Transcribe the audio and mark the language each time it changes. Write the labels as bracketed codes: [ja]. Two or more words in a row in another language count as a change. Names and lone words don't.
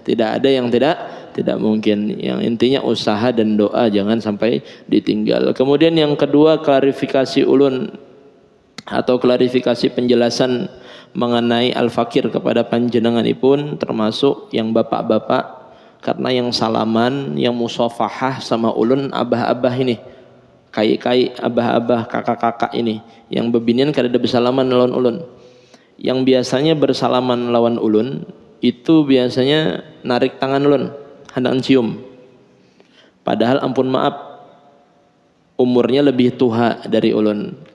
[id] Tidak ada yang tidak mungkin. Yang intinya usaha dan doa jangan sampai ditinggal. [bjn] Kemudian yang kedua, klarifikasi ulun atau klarifikasi penjelasan mengenai Al-Fakir kepada panjenenganipun, termasuk yang bapak-bapak, karena yang salaman, yang musafahah sama ulun abah-abah ini, kai-kai abah-abah, kakak-kakak ini, yang bebinian kada ada bersalaman lawan ulun. Yang biasanya bersalaman lawan ulun itu biasanya narik tangan ulun, hendak cium. Padahal ampun maaf, umurnya lebih tua dari ulun.